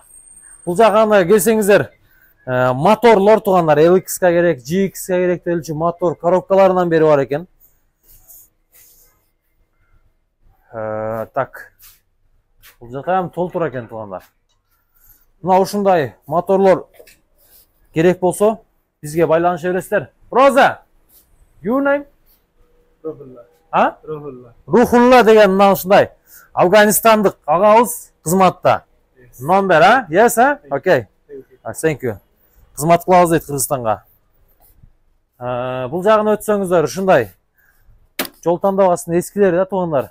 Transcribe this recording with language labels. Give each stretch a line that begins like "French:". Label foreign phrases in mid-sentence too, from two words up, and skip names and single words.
Kyrgyz: Бул жагына келсеңиздер, моторлор туугандар, LX-ка керек, GX-ка керектелүүчү мотор коробкаларынан бери бар экен. Так. Бул жакта ham толтур экен туугандар. Мына ушундай моторлор керек болсо, бизге байланыша бересиздер. Роза.
English: Your name?
Kyrgyz: Рухулла деген мына ушундай Афганистандык агабыз кызматта. Номер,
English: Yes, Okay. Thank you.
Kyrgyz: Кызмат кылабыз дейт Кыргызстанга. Бул жагын өтсөңүздөр, ушундай жол тандабасынын эскилери да туугандар.